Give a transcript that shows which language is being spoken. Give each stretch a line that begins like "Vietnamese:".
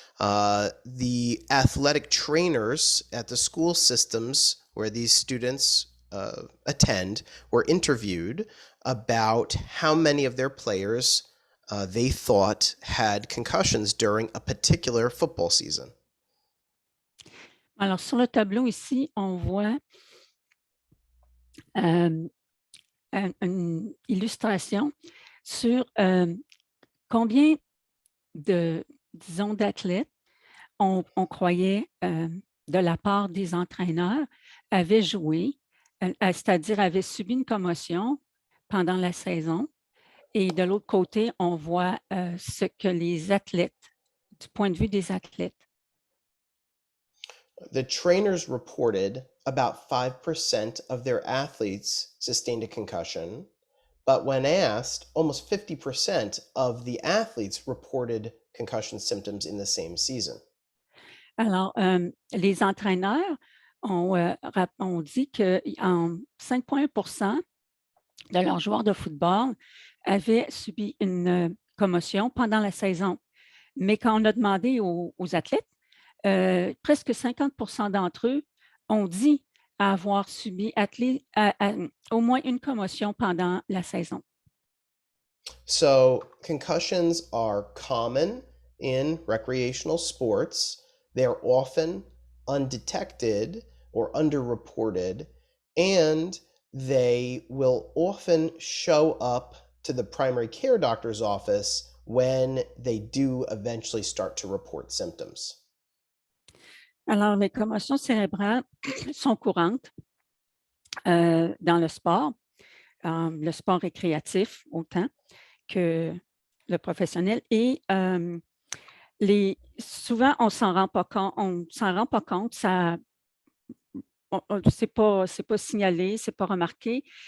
English: The athletic trainers at the school systems where these students attend were interviewed about how many of their players they thought had concussions during a particular football season.
French: Alors, sur le tableau ici, on voit une illustration sur combien d'athlètes on croyait de la part des entraîneurs avaient joué, c'est-à-dire avaient subi une commotion pendant la saison Et de l'autre côté, on voit ce que les athlètes, du point de vue des athlètes.
English: The trainers reported about 5% of their athletes sustained a concussion, but when asked, almost 50% of the athletes reported concussion symptoms in the same season.
French: Alors, les entraîneurs ont dit que 5,1% de leurs joueurs de football avaient subi une commotion pendant la saison. Mais quand on a demandé aux athlètes, presque 50% d'entre eux ont dit avoir subi au moins une commotion pendant la saison.
English: So concussions are common in recreational sports. They're often undetected or underreported, and they will often show up to the primary care doctor's office when they do eventually start to report symptoms.
French: Alors, les commotions cérébrales sont courantes dans le sport récréatif autant que le professionnel. Et souvent, on ne s'en rend pas compte, c'est pas signalé, c'est pas remarqué.